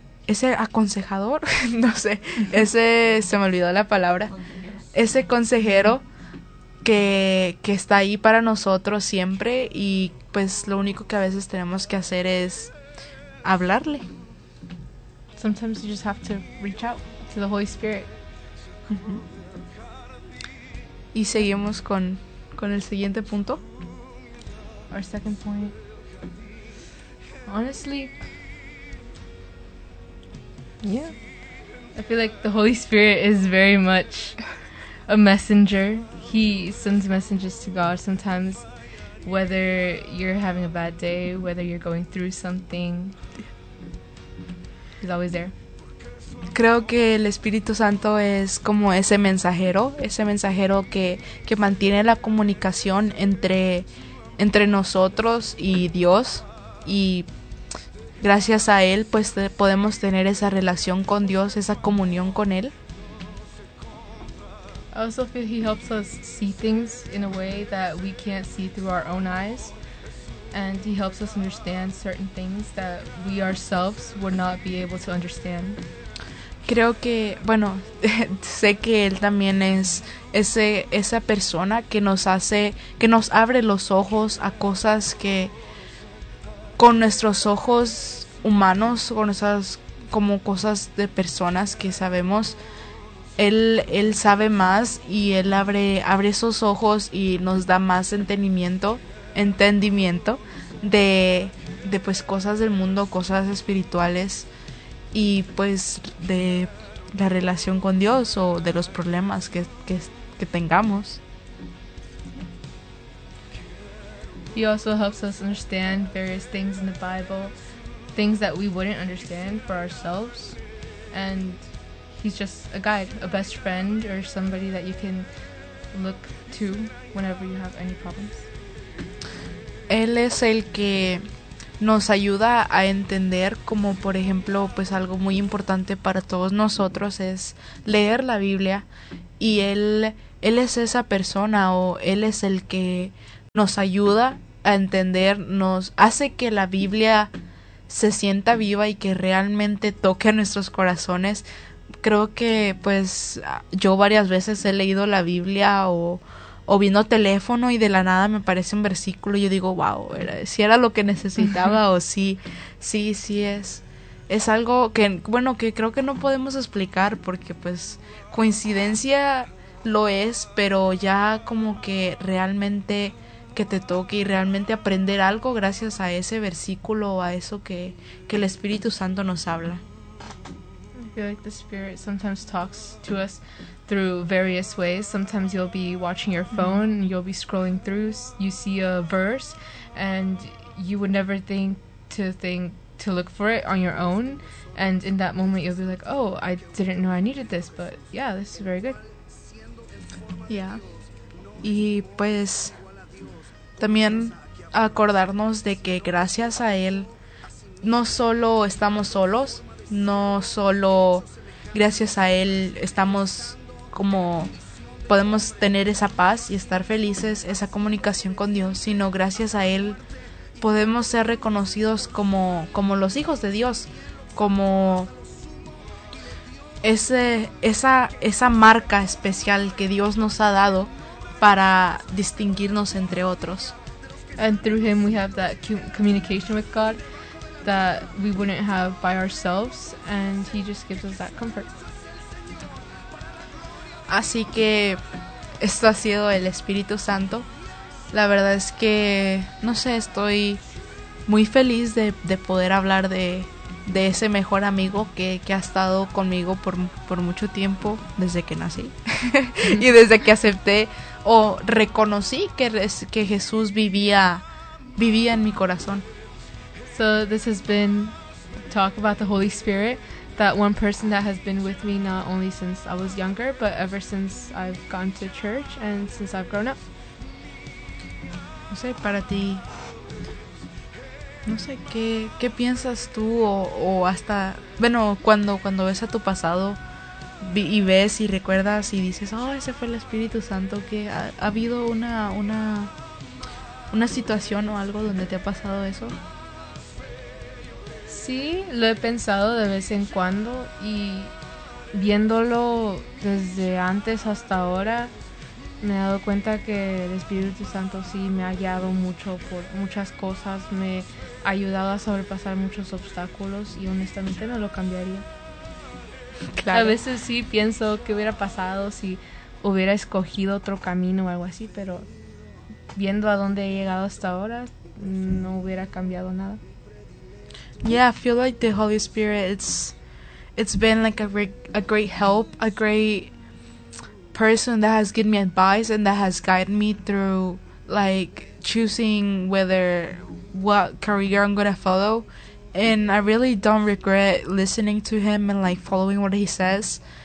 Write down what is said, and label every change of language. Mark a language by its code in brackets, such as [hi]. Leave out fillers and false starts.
[es] aconsejador, no sé, se me olvidó la palabra, ese consejero que está ahí para nosotros siempre, y pues lo único que a veces tenemos que hacer es hablarle. [en] Sometimes you just have to reach out to the Holy Spirit. [es] Y seguimos con el siguiente punto. [en] Our second point. Honestly, yeah, I feel like the Holy Spirit is very much a messenger. He sends messages to God sometimes, whether you're having a bad day, whether you're going through something. He's always there. [es] Creo que el Espíritu Santo es como ese mensajero que mantiene la comunicación entre nosotros y Dios, y gracias a Él pues podemos tener esa relación con Dios, esa comunión con Él. [en] I also feel He helps us see things in a way that we can't see through our own eyes. And He helps us understand certain things that we ourselves would not be able to understand. [es] Creo que, bueno, sé que Él también es esa persona que nos hace, que nos abre los ojos a cosas que con nuestros ojos humanos, con esas como cosas de personas que sabemos, Él sabe más, y Él abre esos ojos y nos da más entendimiento de pues cosas del mundo, cosas espirituales y pues de la relación con Dios o de los problemas que tengamos. [en] He also helps us understand various things in the Bible, things that we wouldn't understand for ourselves, and He's just a guide, a best friend, or somebody that you can look to whenever you have any problems. [es] Él es el que nos ayuda a entender, como por ejemplo, pues algo muy importante para todos nosotros es leer la Biblia, y él es esa persona, o él es el que nos ayuda a entender, nos hace que la Biblia se sienta viva y que realmente toque a nuestros corazones. Creo que pues yo varias veces he leído la Biblia o viendo teléfono y de la nada me aparece un versículo y yo digo, wow, si era lo que necesitaba o sí es. Es algo que, bueno, que creo que no podemos explicar porque pues coincidencia lo es, pero ya como que realmente que te toque y realmente aprender algo gracias a ese versículo o a eso que el Espíritu Santo nos habla. [en] I feel like the Spirit sometimes talks to us through various ways. Sometimes you'll be watching your phone, mm-hmm. You'll be scrolling through, you see a verse, and you would never think to look for it on your own. And in that moment, you'll be like, oh, I didn't know I needed this, but yeah, this is very good. [es] Yeah. Y pues, también acordarnos de que gracias a Él, no solo estamos solos, no solo gracias a Él estamos como podemos tener esa paz y estar felices, esa comunicación con Dios, sino gracias a Él podemos ser reconocidos como los hijos de Dios, como esa marca especial que Dios nos ha dado para distinguirnos entre otros. [en] And through Him we have that communication with God that we wouldn't have by ourselves, and He just gives us that comfort. [es] Así que esto ha sido el Espíritu Santo. La verdad es que, no sé, estoy muy feliz de poder hablar de ese mejor amigo que ha estado conmigo por mucho tiempo, desde que nací. Mm-hmm. Y desde que acepté o reconocí que Jesús vivía en mi corazón. [en] So this has been talk about the Holy Spirit, that one person that has been with me not only since I was younger, but ever since I've gone to church and since I've grown up. [es] No sé, para ti, no sé, ¿qué piensas tú o hasta, bueno, cuando ves a tu pasado y ves y recuerdas y dices, oh, ese fue el Espíritu Santo, que ha habido una situación o algo donde te ha pasado eso? Sí, lo he pensado de vez en cuando, y viéndolo desde antes hasta ahora, me he dado cuenta que el Espíritu Santo sí me ha guiado mucho por muchas cosas, me ha ayudado a sobrepasar muchos obstáculos, y honestamente no lo cambiaría. Claro. A veces sí pienso qué hubiera pasado si hubiera escogido otro camino o algo así, pero viendo a dónde he llegado hasta ahora, no hubiera cambiado nada. [en] Yeah, I feel like the Holy Spirit, it's been like a great help, a great person that has given me advice and that has guided me through like choosing what career I'm gonna follow, and I really don't regret listening to him and like following what he says,